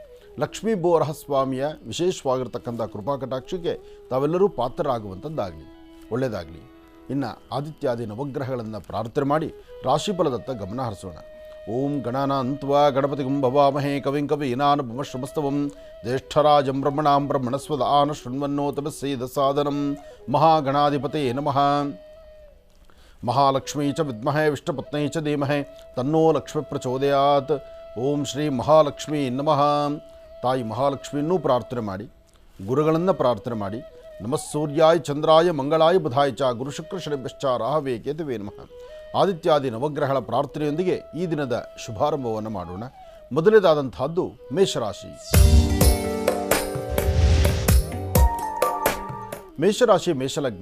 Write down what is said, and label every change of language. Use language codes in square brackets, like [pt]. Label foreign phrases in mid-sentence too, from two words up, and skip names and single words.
[kn] ಲಕ್ಷ್ಮೀ ಬೋರಹ ಸ್ವಾಮಿಯ ವಿಶೇಷವಾಗಿರ್ತಕ್ಕಂಥ ಕೃಪಾ ಕಟಾಕ್ಷಕ್ಕೆ ತಾವೆಲ್ಲರೂ ಪಾತ್ರರಾಗುವಂಥದ್ದಾಗಲಿ, ಒಳ್ಳೆಯದಾಗಲಿ. ಇನ್ನು ಆದಿತ್ಯಾದಿ ನವಗ್ರಹಗಳನ್ನು ಪ್ರಾರ್ಥನೆ ಮಾಡಿ ರಾಶಿಫಲದತ್ತ ಗಮನ ಹರಿಸೋಣ. [sa] ಓಂ ಗಣಾನಾನ್ತ್ವಾ ಗಣಪತಿಗಂ ಭವಾಮಹೇ ಕವಿಂ ಕವೀನಾನುಪಮಶ್ರಮಸ್ತವಂ ಜ್ಯೇಷ್ಠರಾಜಂ ಬ್ರಹ್ಮಣಾಂ ಬ್ರಹ್ಮಣಸ್ವದಾನ ಶೃಣ್ವನ್ನೋತಮಸ್ಸೇದ ಸಾಧನಂ ಮಹಾಗಣಾಧಿಪತಯೇ ನಮಃ. ಮಹಾಲಕ್ಷ್ಮೀ ಚ ವಿದ್ಮಹೇ ವಿಷ್ಣುಪತ್ನೈ ಚ ಧೀಮಹಿ ತನ್ನೋ ಲಕ್ಷ್ಮೀ ಪ್ರಚೋದಯಾತ್. ಓಂ ಶ್ರೀ ಮಹಾಲಕ್ಷ್ಮೀ ನಮಃ. [kn] ತಾಯಿ ಮಹಾಲಕ್ಷ್ಮಿಯನ್ನೂ ಪ್ರಾರ್ಥನೆ ಮಾಡಿ, ಗುರುಗಳನ್ನು ಪ್ರಾರ್ಥನೆ ಮಾಡಿ. [sa] ನಮಃ ಸೂರ್ಯಾಯ ಚಂದ್ರಾಯ ಮಂಗಳಾಯ ಬುಧಾಯ ಚ ಗುರು ಶುಕ್ರ ಶನಿಭ್ಯಶ್ಚ ರಾಹವೇ ಕೇತುವೇ ನಮಃ. [kn] ಆದಿತ್ಯಾದಿ ನವಗ್ರಹಗಳ ಪ್ರಾರ್ಥನೆಯೊಂದಿಗೆ ಈ ದಿನದ ಶುಭಾರಂಭವನ್ನು ಮಾಡೋಣ. ಮೊದಲನೇದಾದಂತಹದ್ದು ಮೇಷರಾಶಿ. ಮೇಷರಾಶಿ ಮೇಷಲಗ್ನ.